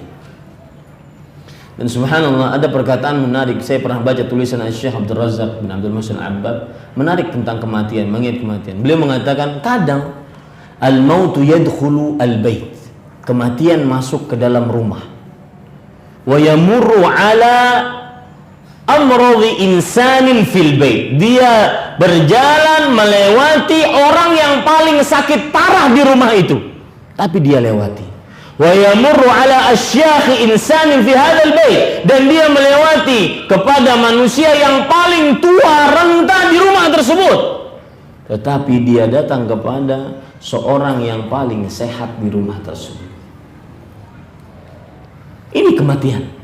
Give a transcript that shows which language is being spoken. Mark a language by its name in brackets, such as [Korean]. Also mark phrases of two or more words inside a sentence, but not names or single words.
[Indonesian] Dan subhanallah, ada perkataan menarik. Saya pernah baca tulisan Syekh Abdul Razak bin Abdul Muhsin Abbad, menarik tentang kematian, mengingat kematian. Beliau mengatakan, kadang [Arabic] الموت يدخل البيت, [Indonesian] kematian masuk ke dalam rumah. [Arabic] ويمر على أمرض إنسان في البيت, [Indonesian] dia berjalan melewati orang yang paling sakit parah di rumah itu, tapi dia lewati. [Arabic] ويمر على أشيخ إنسان في هذا البيت, [Indonesian] dan dia melewati kepada manusia yang paling tua renta di rumah tersebut, tetapi dia datang kepada seorang yang paling sehat di rumah tersebut. Ini kematian.